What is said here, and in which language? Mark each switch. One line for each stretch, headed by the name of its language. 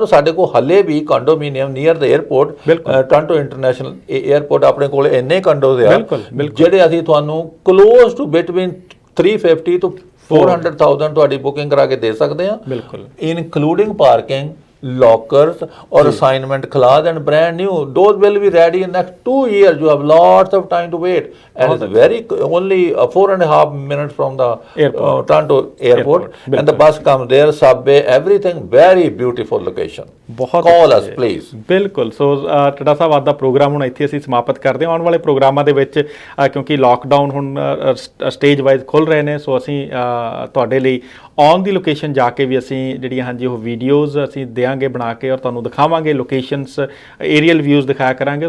Punjabi: ਔਰ ਸਾਡੇ ਕੋਲ ਹੱਲੇ ਵੀ ਕੰਡੋਮੀਨੀਅਮ ਨੀਅਰ ਦ 에ਅਰਪੋਰਟ, ਟੋਰਾਂਟੋ ਇੰਟਰਨੈਸ਼ਨਲ 에ਅਰਪੋਰਟ, ਆਪਣੇ ਕੋਲ ਇੰਨੇ ਕੰਡੋਜ਼ ਆ ਜਿਹੜੇ ਅਸੀਂ ਤੁਹਾਨੂੰ ਕਲੋਜ਼ ਟੂ ਬਿਟਵੀਨ 350 ਤੋਂ 400,000 ਤੁਹਾਡੀ ਬੁਕਿੰਗ ਕਰਾ ਕੇ ਦੇ ਸਕਦੇ ਹਾਂ, including parking,
English: lockers or assignment clause, and brand new. Those will be ready in next 2 years. You have lots of time to wait, and it's very only 4.5 minutes from the Toronto airport, and the bus comes there, subway, everything. Very beautiful location. Call us please.
Punjabi: ਬਿਲਕੁਲ। ਸੋ ਟੱਡਾ ਸਾਹਿਬ, ਅੱਜ ਦਾ programme ਹੁਣ ਇੱਥੇ ਅਸੀਂ ਸਮਾਪਤ ਕਰਦੇ ਹਾਂ। ਆਉਣ ਵਾਲੇ ਪ੍ਰੋਗਰਾਮਾਂ ਦੇ ਵਿੱਚ ਕਿਉਂਕਿ ਲਾਕਡਾਊਨ ਹੁਣ ਸਟੇਜ ਵਾਈਜ਼ ਖੁੱਲ੍ਹ ਰਹੇ ਨੇ, ਸੋ ਅਸੀਂ ਤੁਹਾਡੇ ਲਈ ਔਨ ਦੀ ਲੋਕੇਸ਼ਨ ਜਾ ਕੇ ਵੀ ਅਸੀਂ ਜਿਹੜੀਆਂ ਹਾਂਜੀ ਉਹ ਵੀਡੀਓਜ਼ ਅਸੀਂ ਦਿਆਂਗੇ ਬਣਾ ਕੇ, ਔਰ ਤੁਹਾਨੂੰ ਦਿਖਾਵਾਂਗੇ ਲੋਕੇਸ਼ਨਸ, ਏਰੀਅਲ ਵਿਊਜ਼ ਦਿਖਾਇਆ ਕਰਾਂਗੇ।